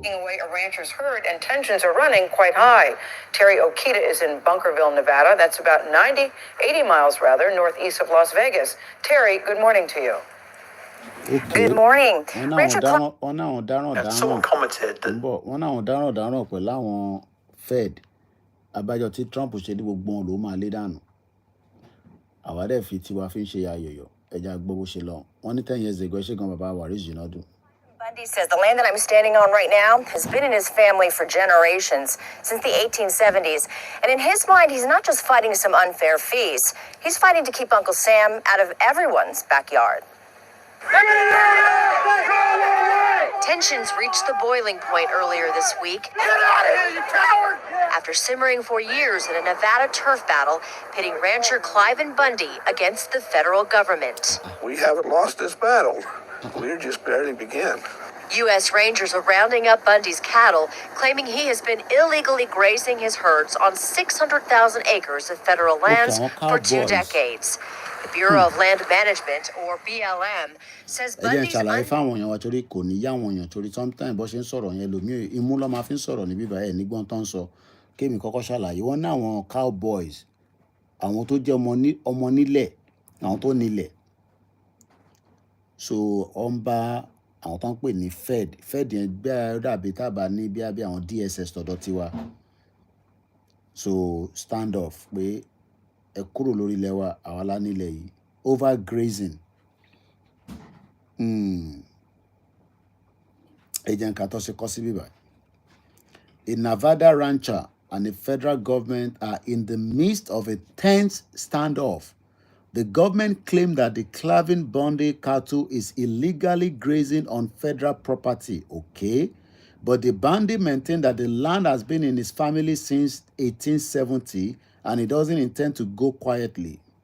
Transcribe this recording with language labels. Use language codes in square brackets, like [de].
[en] Away a rancher's herd and tensions are running quite high. Terry Okita is in Bunkerville, Nevada. That's about 80 miles rather, northeast of Las Vegas. Terry, good morning to you. Okay. Good morning. [yo] Wọ́n náà dáràn. [en] Someone commented that. [yo] Wọ́n náà dáràn pẹ̀lú àwọn Fed. Abájọ tí Trump ṣe ní gbogbo wọn ló máa lé dànù. Àwa dẹ̀ fi tiwa fi ń ṣe ayọ̀yọ̀. Ẹja gbọ́ bó ṣe lọ. Wọ́n ní [en] 10 years ago [yo] ṣé gan bàbá Waris Jinadu. [en] Bundy says the land that I'm standing on right now has been in his family for generations, since the 1870s. And in his mind, he's not just fighting some unfair fees. He's fighting to keep Uncle Sam out of everyone's backyard. Tensions reached the boiling point earlier this week. Get out of here, you coward! After simmering for years in a Nevada turf battle, pitting rancher Cliven Bundy against the federal government. We haven't lost this battle. We're just barely beginning. U.S. Rangers are rounding up Bundy's cattle, claiming he has been illegally grazing his herds on 600,000 acres of federal lands for 2 decades. The Bureau of Land Management, or BLM, says Bundy's... [yo] ṣàlàyé fáwọn èèyàn wa torí kò ní yá àwọn èèyàn torí sometimes bó ṣe ń sọ̀rọ̀ yẹn lómi imú ló máa fi ń sọ̀rọ̀ ní bíbá ẹ̀ nígbọ́n tó ń sọ kémi kọ́kọ́ ṣàlàyé wọ́n ní àwọn cowboys àwọn tó jẹ́ ọmọ nílẹ̀ àwọn tó nílẹ̀ so wọ́n bá àwọn tó ń pè ní Fed yẹn gbé dàbí tábà ní bí àwọn DSS tọ̀dọ̀ tiwa so stand off pé ẹ kúrò lórí ilẹ̀ wa àwa lá nílẹ̀ yìí overgrazing agent Kato ṣe kọ́ sí bíbá. [en] A Nevada rancher and the federal government are in the midst of a tense standoff. The government claimed that the Cliven Bundy cattle is illegally grazing on federal property, okay? But the Bundy maintained that the land has been in his family since 1870 and he doesn't intend to go quietly.